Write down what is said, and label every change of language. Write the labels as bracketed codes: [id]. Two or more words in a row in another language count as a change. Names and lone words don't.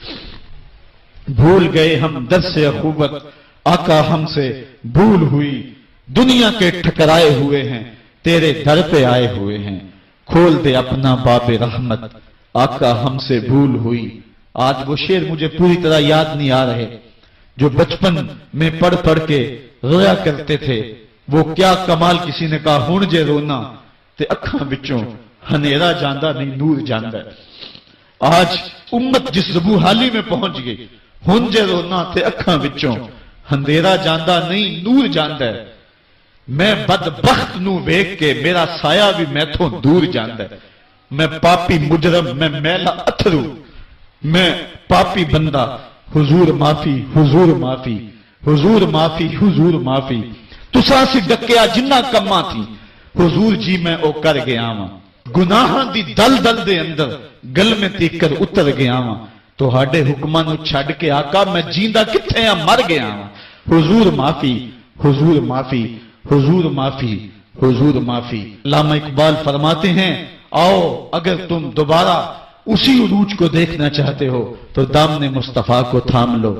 [ur] بھول گئے ہم درس اخوت، آقا ہم سے بھول ہوئی، دنیا کے ٹھکرائے ہوئے ہیں، تیرے در پہ آئے ہوئے ہیں، کھول دے اپنا باب رحمت، آقا ہم سے بھول ہوئی۔ آج وہ شعر مجھے پوری طرح یاد نہیں آ رہے جو بچپن میں پڑھ پڑھ کے رویا کرتے تھے۔ وہ کیا کمال، کسی نے کہا [pa] ہن جے رونا تے اکھاں وچوں ہنیرا جاندہ نہیں نور جاندہ ہے۔ [ur] آج امت جس زبوحالی میں پہنچ گئی، [pa] ہن جے رونا تے اکھاں وچوں ہندیرا جاندہ نہیں نور جاندہ ہے۔ میں بدبخت نو ویکھ کے میرا سایہ بھی میں تھوں دور جاندہ ہے۔ میں پاپی مجرم، میں میلا اتھرو، میں پاپی بندہ، حضور معافی، حضور معافی، حضور معافی، حضور معافی، تساں سی ڈکیا جنہ کما تھی، حضور جی میں او کر گیا ہاں، گناہاں دی دل دل دے اندر گل میں تیکر اتر گیا ہاں، تو ہاڈے حکماں نو چھڈ کے آقا میں جیندہ کتھے ہاں مر گیا ہاں۔ حضور معافی، حضور معافی، حضور معافی، حضور معافی۔ [ur] علامہ اقبال فرماتے ہیں آؤ اگر تم دوبارہ اسی عروج کو دیکھنا چاہتے ہو تو دامن مصطفیٰ کو تھام لو۔